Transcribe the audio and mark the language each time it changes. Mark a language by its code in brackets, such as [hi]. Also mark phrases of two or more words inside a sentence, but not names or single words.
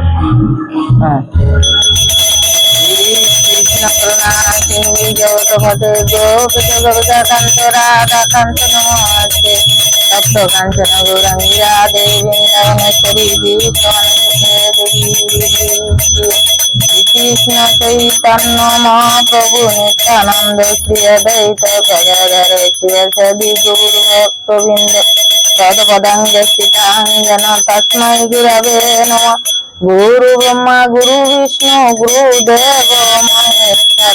[sa] হ্যাঁ। কৃষ্ণ করুণা সিন্ধু জগৎপতে গোপীকান্ত রাধাকান্ত নমস্তে তপ্ত কাঞ্চন গৌরাঙ্গী রাধে বৃন্দাবনেশ্বরী দেবী কৃষ্ণ চৈতন্য মহাপ্রভু নিত্যানন্দ শ্রী অদ্বৈত গদাধর শ্রী গৌর ভক্তবৃন্দ তৎপদাঙ্গস্थिताञ्जन तस्मै गुरवे नमः। गुरु ब्रह्मा गुरु विष्णु गुरुदेव महेश्वर।